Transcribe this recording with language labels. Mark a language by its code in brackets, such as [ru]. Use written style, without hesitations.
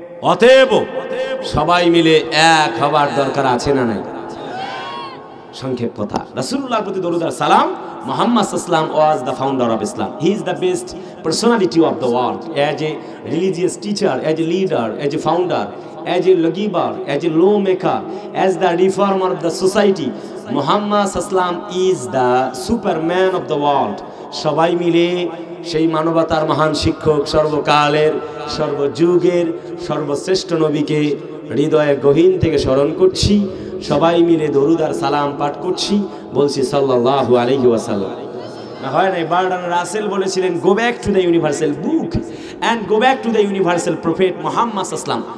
[bn] অতএব সবাই মিলে এক হবার দরকার আছে না নাই? সংক্ষেপ কথা, রাসূলুল্লাহর প্রতি দরুদ আর সালাম। [en] Muhammad Sallam was the founder of Islam. He is the best personality of the world. As a religious teacher, as a leader, as a founder, as a lawgiver, as a lawmaker, as the reformer of the society, Muhammad Sallam is the superman of the world. [bn] সবাই মিলে সেই মানবতার মহান শিক্ষক, সর্বকালের সর্বযুগের সর্বশ্রেষ্ঠ নবীকে হৃদয়ে গহীন থেকে স্মরণ করছি। সবাই মিলে দরুদ আর সালাম পাঠ করছি, বলছি সাল্লাল্লাহু আলাইহি ওয়াসাল্লাম। না হয় না, বার্ট্রান্ড রাসেল বলেছিলেন, [en] Go back to the universal book and go back to the universal prophet Muhammad সাল্লাম।